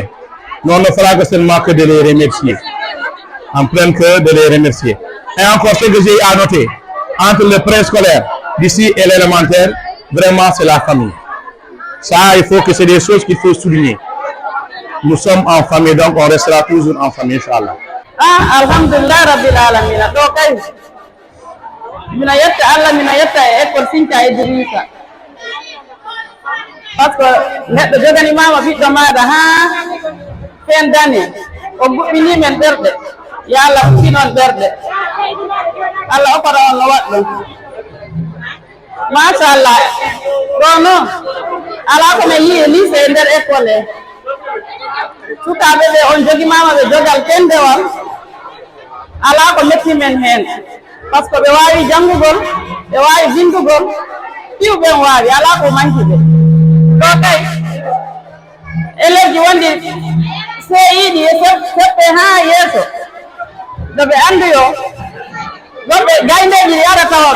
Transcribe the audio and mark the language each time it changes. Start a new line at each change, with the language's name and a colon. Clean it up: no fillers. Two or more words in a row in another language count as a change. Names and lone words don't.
French: Nous on ne fera que seulement que de les remercier. En plein cœur de les remercier. Et encore ce que j'ai à noter, entre le préscolaire d'ici et l'élémentaire, vraiment c'est la famille. Ça, il faut que c'est des choses qu'il faut souligner. Nous sommes en famille, donc on restera toujours en famille, Inch'Allah.
Arabic: الحمد لله رب العالمين.
Fula: Donc, mina yetta Allah, mina yetta école Sintia Idrissa. Parce que neɗɗo joganimama ɓiɗɗo maɗa ha
French: fin d'année
Fula: o guɓɓini men ɓerɗe yo Allah hucci noon ɓerɗe Allah okkata on no waɗ ɗum machallah ɗo noon ala komin yii lycée e nder école he sukaɓe ɓe on jogimama ɓe jogal kendewal ala ko metti men hen
French: par ce que
Fula: ɓe wawi janngugol ɓe wawi bindugol piwɓen wawi ala ko manki ɓe ɗo kay élève ji wondi CI ɗi seɓɓe ha yeeso ɗo ɓe anduyo wonɓe gayndeji ɗi ara tawaɓe